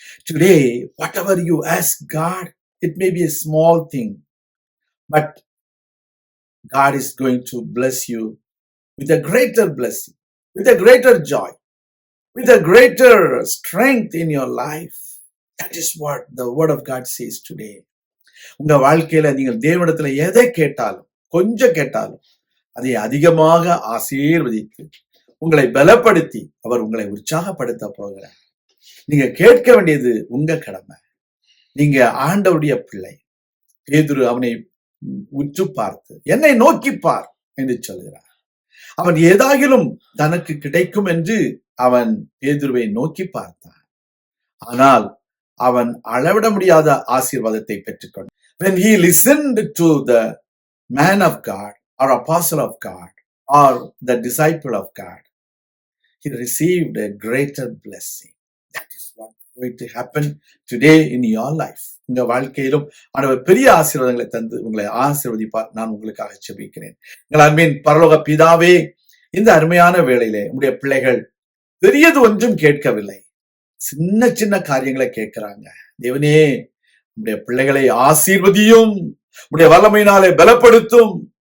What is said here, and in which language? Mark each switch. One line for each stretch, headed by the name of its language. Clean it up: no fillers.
English: Today, whatever you ask God, it may be a small thing, but God is going to bless you with a greater blessing, with a greater joy, with a greater strength in your life. That is what the word of God says today.
Tamil: உங்க வாழ்க்கையில நீங்கள் தேவனிடத்துல எதை கேட்டாலும், கொஞ்சம் கேட்டாலும் அதை அதிகமாக ஆசீர்வதித்து உங்களை பலப்படுத்தி அவர் உங்களை உற்சாகப்படுத்த போகிறார். நீங்க கேட்க வேண்டியது உங்க கடமை. நீங்க ஆண்டவருடைய பிள்ளை. பேதுரு அவனை உற்று பார்த்து, என்னை நோக்கி பார் என்று சொல்கிறார். அவன் ஏதாகிலும் தனக்கு கிடைக்கும் என்று அவன் பேதுருவை நோக்கி பார்த்தான். ஆனால் அவன் அளவிட முடியாத ஆசீர்வாதத்தை பெற்றுக்கொண்டான்.
English: When he listened to the man of God or apostle of God or the disciple of God, he received a greater blessing. That is what is going to happen today in your life.
Tamil: உங்க வாழ்க்கையிலும் ஆண்டவர் பெரிய ஆசீர்வாதங்களை தந்து உங்களை ஆசீர்வதிப்பார். நான் உங்களுக்காக ஜெபிக்கிறேன். எங்கள் அன்பின் பரலோக பிதாவே, இந்த அருமையான வேளையிலே உங்களுடைய பிள்ளைகள் பெரியது ஒன்றும் கேட்கவில்லை, சின்ன சின்ன காரியங்களை கேட்கிறாங்க. தேவனே, உங்களுடைய பிள்ளைகளை ஆசீர்வதியும், உங்களுடைய வல்லமையினாலே பலப்படுத்தும்.